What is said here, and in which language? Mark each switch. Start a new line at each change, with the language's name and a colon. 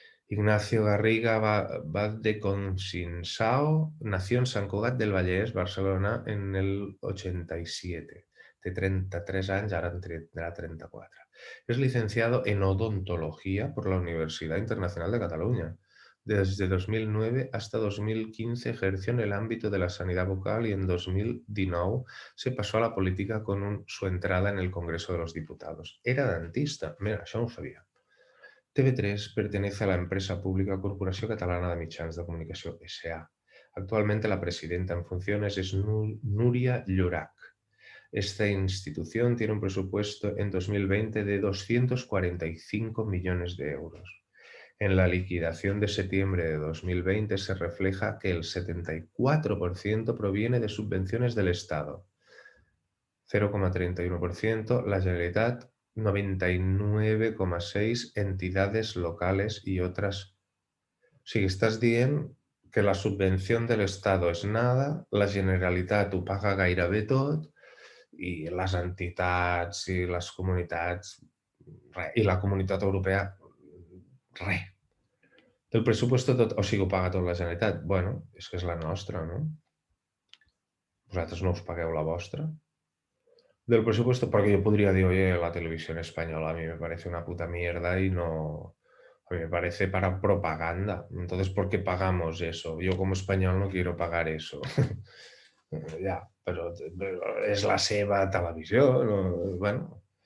Spanish: Ignacio Garriga Valdeconsins-Sao nació en Sant Cugat del Vallès, Barcelona, en el 87.
Catalan: Té 33 anys, ara en tindrà 34.
Spanish: Es licenciado en odontología por la Universidad Internacional de Cataluña. Desde 2009 hasta 2015 ejerció en el ámbito de la sanidad bucal y en 2019 se pasó a la política con su entrada en el Congreso de los Diputados.
Catalan: Era dentista, mira, això no ho sabia.
Spanish: TV3 pertenece a la empresa pública Corporación Catalana de Mitjans de Comunicación S.A. Actualmente la presidenta en funciones es Núria Llorach. Esta institución tiene un presupuesto en 2020 de 245 millones de euros. En la liquidación de septiembre de 2020 se refleja que el 74% proviene de subvenciones del Estado, 0,31% la Generalitat, 99,6% entidades locales y otras.
Catalan: O sigui, estàs dient que la subvenció de l'Estat és nada, la Generalitat ho paga gairebé tot i les entitats i les comunitats, res. I la Comunitat Europea, res. El pressupost tot, o sigui, ho paga tot la Generalitat. Bueno, és que és la nostra, no? Vosaltres no us pagueu la vostra?
Spanish: Del presupuesto, porque yo podría decir, oye, la televisión española a mí me parece una puta mierda y no, a mí me parece para propaganda. Entonces, ¿por qué pagamos eso? Yo como español no quiero pagar eso. Ya, pero es la
Catalan: seva
Spanish: televisión. Bueno.